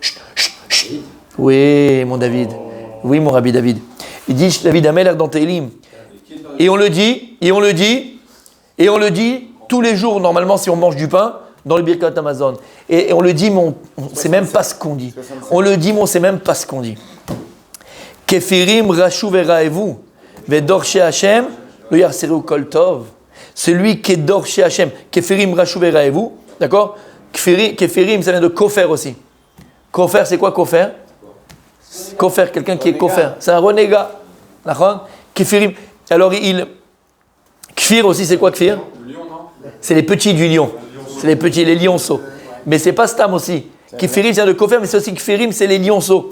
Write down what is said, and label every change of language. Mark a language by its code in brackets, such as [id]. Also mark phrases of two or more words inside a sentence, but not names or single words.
[fr] Chut. Oui, mon David. Oui, mon Rabbi David. Il dit David HaMelech dans Tehillim. Et on le dit tous les jours, normalement, si on mange du pain, dans le Birkat Amazon. Et on le dit, mais on ne sait même pas ce qu'on dit. On le dit, mais on ne sait même pas ce qu'on dit. [he] כפירים רשו ורעבו. ודורשי השם, לא יחסרו כל טוב. [fr] Celui qui est [he] דורשי השם, כפירים רשו ורעבו, [fr] d'accord? Kefirim, ça vient de kofer aussi. Kofer, c'est quoi kofer? Kofer, quelqu'un qui est kofer. C'est un renégat. D'accord? Kefirim. Alors, kfir aussi, c'est quoi kfir? C'est les petits du lion. C'est les petits, les lionceaux. Mais c'est pas stam aussi. Kefirim, ça vient de kofer, mais c'est aussi kfirim, c'est les lionceaux.